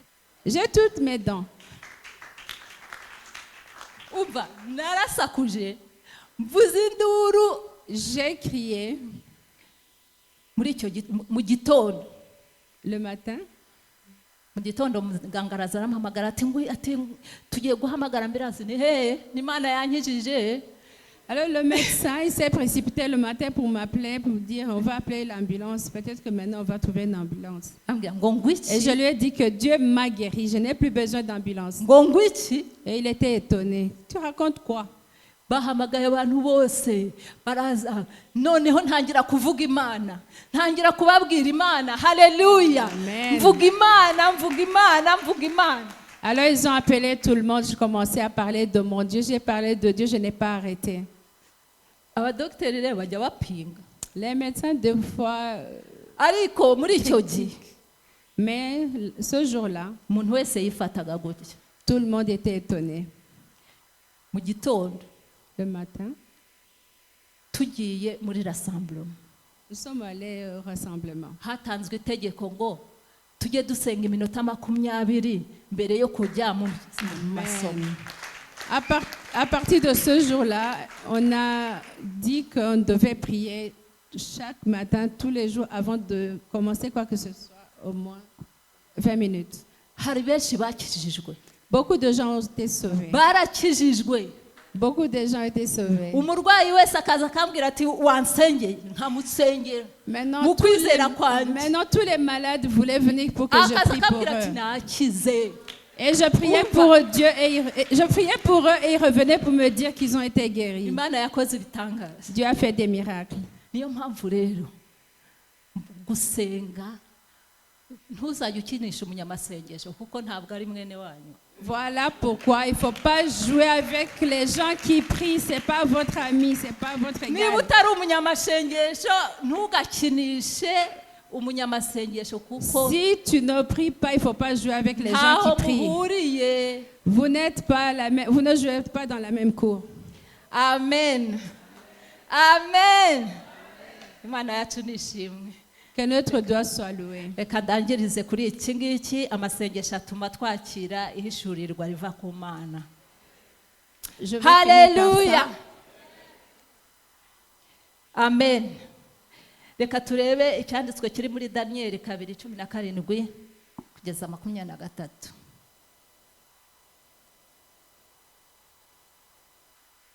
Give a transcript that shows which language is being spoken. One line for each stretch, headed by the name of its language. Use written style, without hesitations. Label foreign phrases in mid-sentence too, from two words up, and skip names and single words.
French: J'ai toutes mes dents.
Kinyarwanda: Umva narasakuje, mvuze induru.
French: J'ai crié
Kinyarwanda: Muri icyo mu gitondo.
French: le matin.
Kinyarwanda: Mu gitondo muganga araza arampamagara ati tugiye guhamagara ambulance. Ni hehe? Ni Imana yankijije.
French: Alors le médecin, il s'est précipité le matin pour m'appeler, pour me dire on va appeler l'ambulance. Peut-être que maintenant on va trouver une ambulance. Et je lui ai dit que Dieu m'a guéri, je n'ai plus besoin d'ambulance. Et il était étonné. Tu racontes quoi?
Kinyarwanda: Bahamagaye abantu bose baraza, noneho ntangira kuvuga Imana, ntangira kubabwira Imana. Haleluya. Mvuga Imana.
French: Alors ils ont appelé tout le monde, je commençais à parler de mon Dieu, j'ai parlé de Dieu, je n'ai pas arrêté.
Kinyarwanda: Abadokiteri rero bajya bapinga.
French: Les médecins deux fois,
Kinyarwanda: Ariko muri icyo gihe
French: mais ce jour-là,
Kinyarwanda: umuntu wese yifataga gutya.
French: tout le monde était étonné.
Kinyarwanda: Mu gitondo
French: Le matin,
Kinyarwanda: tugiye muri rassemblement,
French: nous sommes allés au rassemblement.
Kinyarwanda: hatanzwe itegeko ngo tujye dusenga iminota 20 mbere yo kujya mu masomo.
French: À partir de ce jour-là, on a dit qu'on devait prier chaque matin, tous les jours, avant de commencer quoi que ce soit, au moins 20 minutes.
Kinyarwanda: Hari benshi bakijijwe.
French: Beaucoup de gens ont été sauvés.
Kinyarwanda: Barakijijwe.
French: Beaucoup de gens ont été sauvés.
Kinyarwanda: Umurwayi wese akaza akambwira ati wansengeye, nkamusengera.
French: Maintenant, tous les malades voulaient venir pour que je prie pour eux. Et je priais pour Dieu et ils revenaient pour me dire qu'ils ont été guéris. Dieu a fait des miracles.
Kinyarwanda: Niyo mpamvu rero gusenga ntuzajye ukinisha umunyamasengesho kuko ntabwo ari mwene wanyu.
French: Voilà pourquoi il ne faut pas jouer avec les gens qui prient. Ce n'est pas votre ami, ce n'est pas votre égal.
Kinyarwanda: Niba utari umunyamasengesho ntugakinishe umunyamasengesho kuko
French: si tu ne pries pas, il ne faut pas jouer avec les gens qui prient. Vous ne jouez pas dans la même cour.
Kinyarwanda: Amen. Amen. Imana yacu nishimwe. Que notre doigt soit loué. Reka ndangirize kuri iki ngiki, amasengesho atuma twakira ihishurirwa riva ku Mana. Haleluya. Amen. Reka turebe icyanditswe kiri muri Daniel 2:17 kugeza 23.